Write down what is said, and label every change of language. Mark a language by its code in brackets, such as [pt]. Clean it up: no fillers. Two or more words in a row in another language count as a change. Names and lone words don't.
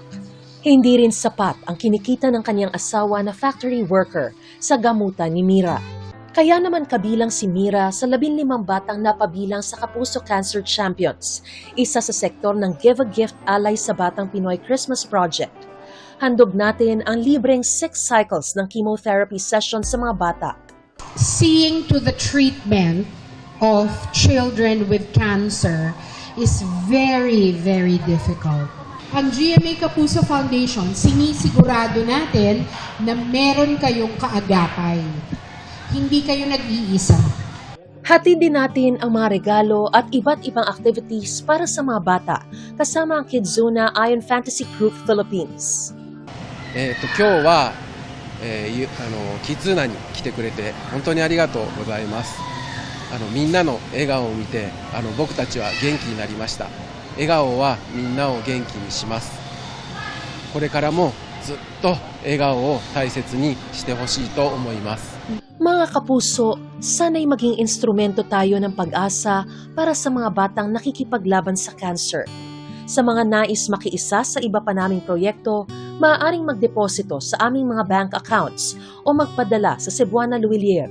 [tl] Hindi rin sapat ang kinikita ng kanyang asawa na [en] factory worker [tl] sa gamutan ni Mira. Kaya naman kabilang si Mira sa 15 batang napabilang sa Kapuso Cancer Champions, isa sa sektor ng Give a Gift alay sa Batang Pinoy Christmas Project. Handog natin ang libreng 6 cycles ng [en] chemotherapy session [tl] sa mga bata. [en] Seeing to the treatment of children with cancer is very, very difficult. [tl] Ang GMA Kapuso Foundation, sinisigurado natin na meron kayong kaagapay. Hindi kayo nag-iisa. Hatid din natin ang mga regalo at iba't ibang activities para sa mga bata kasama ang Kidzuna Iron Fantasy Group Philippines. [ja] 今日はキッズーナに来てくれて本当にありがとうございます。みんなの笑顔を見て僕たちは元気になりました。笑顔はみんなを元気にします。これからもずっと笑顔を大切にしてほしいと思います。 [tl] Mga kapuso, sana'y maging instrumento tayo ng pag-asa para sa mga batang nakikipaglaban sa cancer. Sa mga nais makiisa sa iba pa naming proyekto, maaaring magdeposito sa aming mga [en] bank accounts [tl] o magpadala sa Cebuana Luwilier.